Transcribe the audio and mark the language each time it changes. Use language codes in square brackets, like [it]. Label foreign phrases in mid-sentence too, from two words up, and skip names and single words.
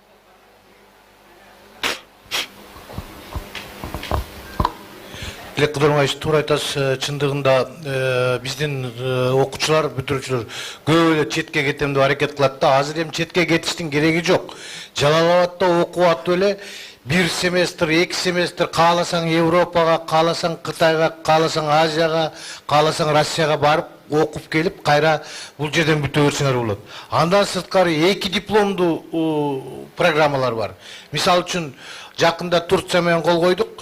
[ky] Тілек Кыдырмаевич, туура айтасыз. Чындыгында биздин окуучулар, бүтүрүүчүлөр көп эле четке кетем деп аракет кылат да. Азыр эми четке кетиштин кереги жок. Жалал Абадта окуп атып эле bir semestr, 2 semestr кааласаң Европага, кааласаң Кытайга, кааласаң Азияга, кааласаң Россияга барып окуп келип, кайра бул жерден бүтө берсеңер болот. Андан сырткары 2 дипломдуу программалар бар. Мисалы үчүн жакында Турция менен кол койдук.